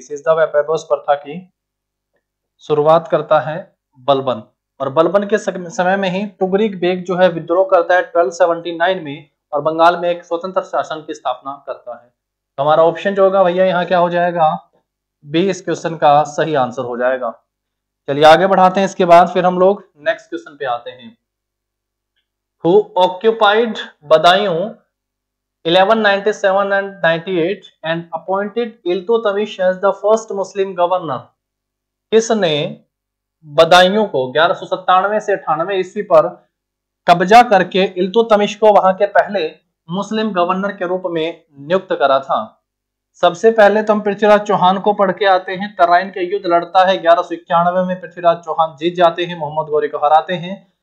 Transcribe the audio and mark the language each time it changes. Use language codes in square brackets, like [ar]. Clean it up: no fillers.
[hi] सिजदा व पैबोस प्रथा की शुरुआत करता है बलबन और बलबन के समय में ही तुगरीक बेग जो है विद्रोह करता है 1279 में और बंगाल में एक स्वतंत्र शासन की स्थापना करता है। तो हमारा ऑप्शन जो होगा भैया यहाँ क्या हो जाएगा? बी इस क्वेश्चन का सही आंसर हो जाएगा। चलिए आगे बढ़ाते हैं, इसके बाद फिर हम लोग नेक्स्ट क्वेश्चन पे आते हैं। [en] Who occupied Badaयूं 1197 and 98 and appointed Iltutmish as the first Muslim governor? [hi] किसने बदायूं को 1197 से 98 ईस्वी पर कब्जा करके इल्तुतमिश को वहां के पहले मुस्लिम गवर्नर के रूप में नियुक्त करा था? सबसे पहले तो हम पृथ्वीराज चौहान को पढ़ के आते हैं। तराइन के युद्ध लड़ता है, 1191 में पृथ्वीराज चौहान जीत जाते हैं, मोहम्मद गौरी को हराते हैं।